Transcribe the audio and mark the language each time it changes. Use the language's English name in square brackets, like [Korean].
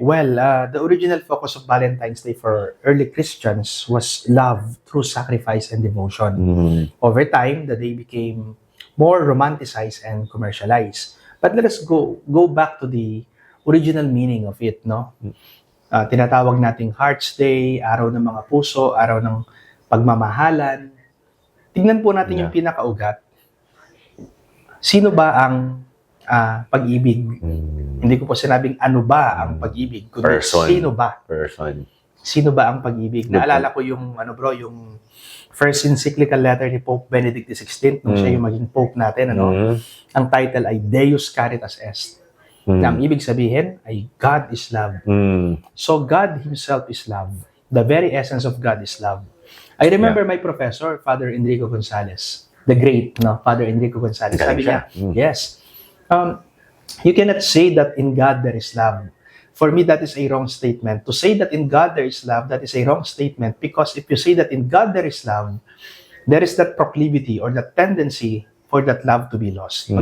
[English] Well, the original focus of Valentine's Day for early Christians was love through sacrifice and devotion. Over time, the day became more romanticized and commercialized. But let us go back to the original meaning of it, no? [Filipino] Tinatawag nating Hearts Day, araw ng mga puso, araw ng pagmamahalan. Tingnan po natin yung pinakaugat. Sino ba ang pag-ibig? Hindi ko po sinabing ano ba ang pag-ibig, kundi sino ba? Sino ba ang pag-ibig? Naalala ko yung yung first encyclical letter ni Pope Benedict XVI nung siya yung maging Pope natin, Ang title ay Deus Caritas Est. Na ang ibig sabihin ay [English] God is love. So God Himself is love. The very essence of God is love. I remember my professor, Father Enrico Gonzalez, the great, Father Enrico Gonzalez. [Filipino] Sabi niya, [English] yes, you cannot say that in God there is love. For me, that is a wrong statement. To say that in God there is love, that is a wrong statement, because if you say that in God there is love, there is that proclivity or that tendency for that love to be lost.